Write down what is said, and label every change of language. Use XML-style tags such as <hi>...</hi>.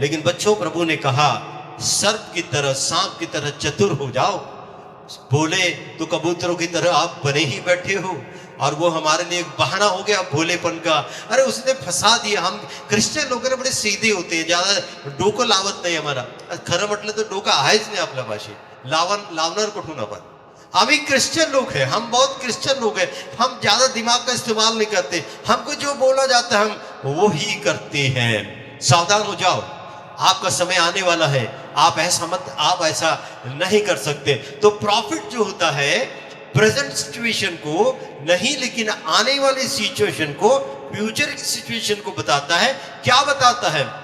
<hi>लेकिन बच्चों, प्रभु ने कहा सर्प की तरह, सांप की तरह चतुर हो जाओ। भोले तो कबूतरों की तरह आप बने ही बैठे हो, और वो हमारे लिए एक बहाना हो गया भोलेपन का। अरे उसने फंसा दिया। हम क्रिश्चियन लोग ना बड़े सीधे होते हैं, ज्यादा</hi> <mr>डोकं लावत नाही</mr> <hi>हमारा।</hi> <mr>खरं म्हटलं तर डोकं आहेच नाही आपल्या भाषेत, लावणार कुठून आपण?</mr> <hi>हम ही क्रिश्चियन लोग हैं, हम बहुत क्रिश्चियन लोग हैं। हम ज्यादा दिमाग का इस्तेमाल नहीं करते, हमको जो बोला जाता है हम वो ही करते हैं। सावधान हो जाओ, आपका समय आने वाला है, आप ऐसा नहीं कर सकते। तो प्रॉफिट जो होता है प्रेजेंट सिचुएशन को नहीं, लेकिन आने वाली सिचुएशन को, फ्यूचर की सिचुएशन को बताता है। क्या बताता है?</hi>